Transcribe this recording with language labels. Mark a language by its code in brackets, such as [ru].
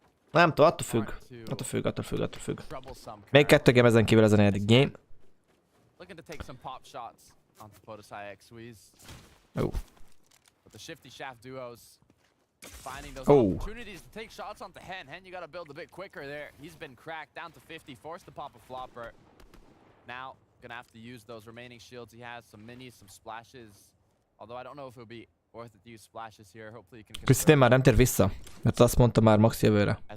[hu] Nem tudom, attól függ. Még 2 game ezen kívül ez a 4. game. [en] Looking to take some pop shots onto POTUS HyperX squeeze. Oh. With the shifty shaft duos. Finding those Oh. opportunities to take shots onto Hen. Hen, you gotta build a bit quicker there. He's been cracked down to 50, forced to pop a flopper. Now, gonna have to use those remaining shields he has, some minis, some splashes. Although I don't know if it'll be worth it to use splashes here. Hopefully you can... [hu] Krisztin már nem tér vissza, mert azt mondta már max jövőre.